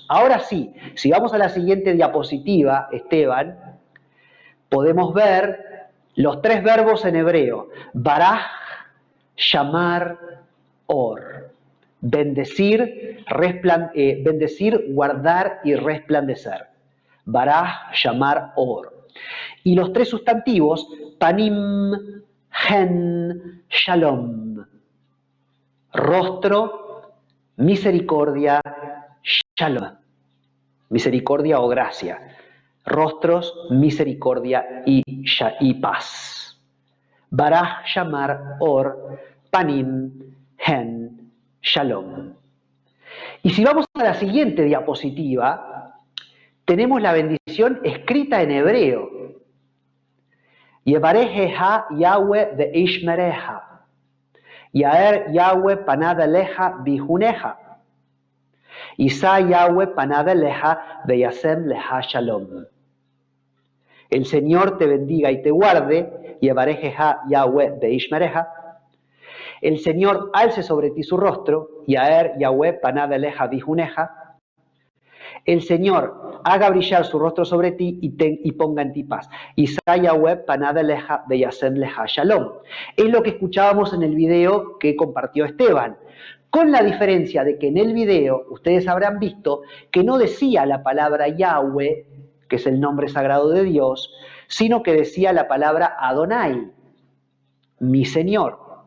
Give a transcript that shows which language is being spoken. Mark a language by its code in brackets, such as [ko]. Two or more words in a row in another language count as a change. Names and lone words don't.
[es] Ahora sí, si vamos a la siguiente diapositiva, Esteban, podemos ver los 3 verbos en hebreo: [he] ברך, שמר, אור. [es] Bendecir, bendecir, guardar y resplandecer. [he] ברך, שמר, אור. [es] Y los 3 sustantivos: [he] פנים, חן, שלום. [es] Rostro, misericordia, shalom. Misericordia o gracia. Rostros, misericordia y paz. [he] ברך, שמר, אור, פנים, חן, שלום. [es] Y si vamos a la siguiente diapositiva, tenemos la bendición escrita en hebreo. [he] יברכך יהוה וישמרך. יאר יהוה פניו אליך ויחנך. ישא יהוה פניו אליך וישם לך שלום. [es] El Señor te bendiga y te guarde. [he] יברכך יהוה וישמרך. [es] El Señor alce sobre ti su rostro. [he] יאר יהוה פניו אליך ויחנך. [es] El Señor haga brillar su rostro sobre ti y ponga en ti paz. [he] ישא יהוה פניו אליך וישם לך שלום. [es] Es lo que escuchábamos en el video que compartió Esteban. Con la diferencia de que en el video ustedes habrán visto que no decía la palabra Yahweh, que es el nombre sagrado de Dios, sino que decía la palabra Adonai, mi Señor.